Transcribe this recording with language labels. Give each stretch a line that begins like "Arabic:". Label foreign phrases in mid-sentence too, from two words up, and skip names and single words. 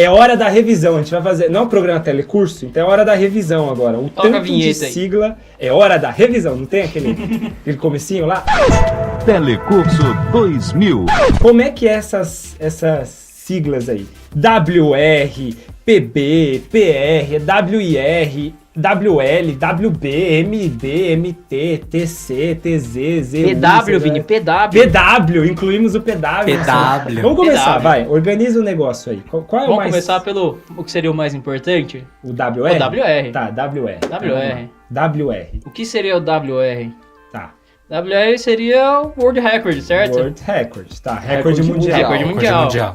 Portuguese: É hora da revisão, a gente vai fazer, não é um programa telecurso, então é hora da revisão agora. O Toca a tanto de vinheta aí. sigla, é hora da revisão, não tem aquele comecinho lá? Telecurso 2000. Como é que é essas siglas aí? WR, PB, PR, WIR, WL, WB, MB, MT, TC, TZ, ZU... PW, Vini, PW. PW, incluímos o PW. PW. Vamos começar, PW. vai. Organiza o negócio aí. Qual é o Vamos mais... começar pelo o que seria o mais importante? O WR? O WR. Tá, WR. WR. WR. O que seria o WR? Tá. WR seria o
English: World Record,
Portuguese: certo?
English: World Record.
Portuguese: Tá, recorde mundial. Recorde mundial.